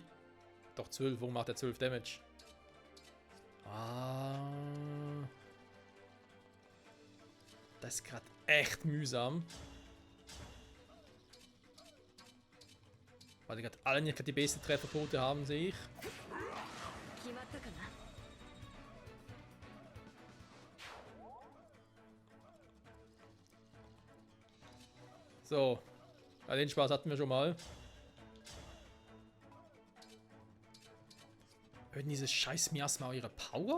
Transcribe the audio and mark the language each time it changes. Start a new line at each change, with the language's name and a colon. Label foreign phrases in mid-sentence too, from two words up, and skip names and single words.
German: Doch 12, warum macht er 12 Damage? Ah. Das ist gerade echt mühsam. Weil die gerade alle nicht die beste Trefferquote haben, sehe ich.
Japanese: 決まったかな。
German: So. Ja, den Spaß hatten wir schon mal. Hören dieses scheiß Miasma ihre Power?